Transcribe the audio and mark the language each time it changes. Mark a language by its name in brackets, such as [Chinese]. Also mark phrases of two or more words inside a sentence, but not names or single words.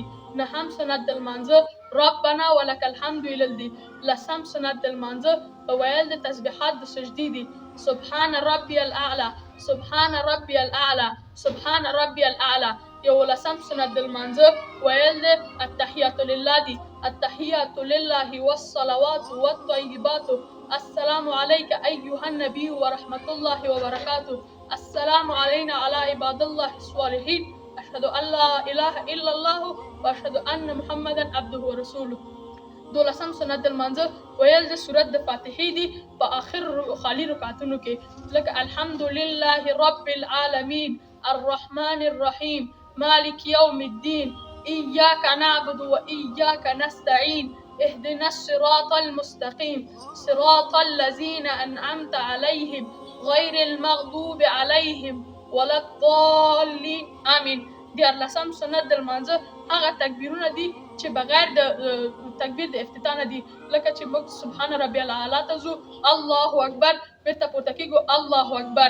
[Pashto] نهم سنت د لمانځه [Arabic] ربنا ولک الحمد [Pashto] ویلل دي. لسم سنت د لمانځه ویل د تسبیحات د سجدې دي، [Arabic] سبحان ربی الاعلی، سبحان ربی الاعلی، سبحان ربی الاعلی. [Pashto] یولسم سنت د لمانځه ویل د [Arabic] التحیات لله [Pashto] دي، [Arabic] التحیات لله والصلوات والطیبات، السلام علیک ایها النبی ورحمة الله وبرکاته، السلام علینا علی عباد الله الصالحین، اشهد ان لا اله الا الله واشهد ان محمدا عبده ورسوله. [Pashto] دولسم سنت د لمانځه ویل د سورت د فاتحې دي په آخر خالي رکعتونو کې، لکه [Arabic] الحمد لله رب العالمین الرحمن الرحیم مالک یوم الدین ایاک نعبد و ایاک نستعین اهدنا الصراط المستقیم صراط الذین انعمت علیهم غیر المغضوب علیهم ولا الضالین [Pashto] آمین. دیارلسم سنت د لمانځه هغه تکبیرونه دي چې بغیر د تکبیر د افتتاح نه دي، لکه چې موږ [Arabic] سبحان ربی الاعلی [Pashto] ته ځو، [Arabic] الله اکبر، [Pashto] بیرته پورته کېږو، [Arabic] الله اکبر.